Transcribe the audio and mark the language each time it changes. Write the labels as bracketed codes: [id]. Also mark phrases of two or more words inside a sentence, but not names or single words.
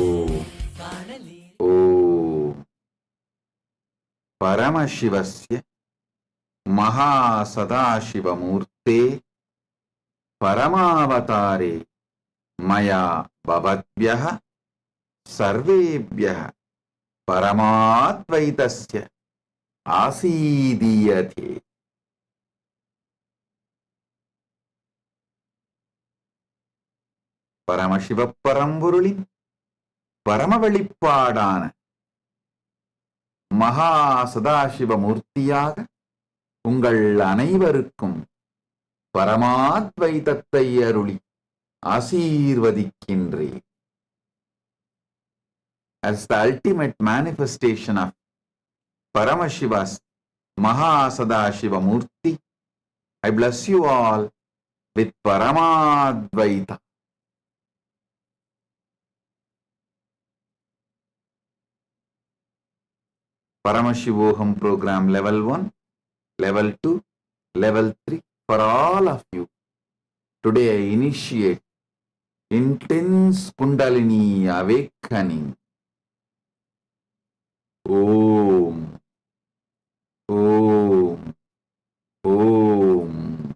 [sa] परमशिवस्य महासदाशिवमूर्ते परमावतारे मया भवद्भ्यः सर्वेभ्यः परमाद्वैतस्य आसीदीयते. [ta] பரமசிவப்பரம்பொருளின் பரம வெளிப்பாடான மகா சதாசிவமூர்த்தியாக உங்கள் அனைவருக்கும் பரமாத்வைதத்தை அருளி ஆசீர்வதிக்கின்றேன். [en] As the ultimate manifestation of Paramashiva's Mahasadashiva Murti, I bless you all with Paramadvaita. Paramashivoham program level 1, level 2, level 3 for all of you. Today I initiate intense Kundalini awakening. Om. Om. Om.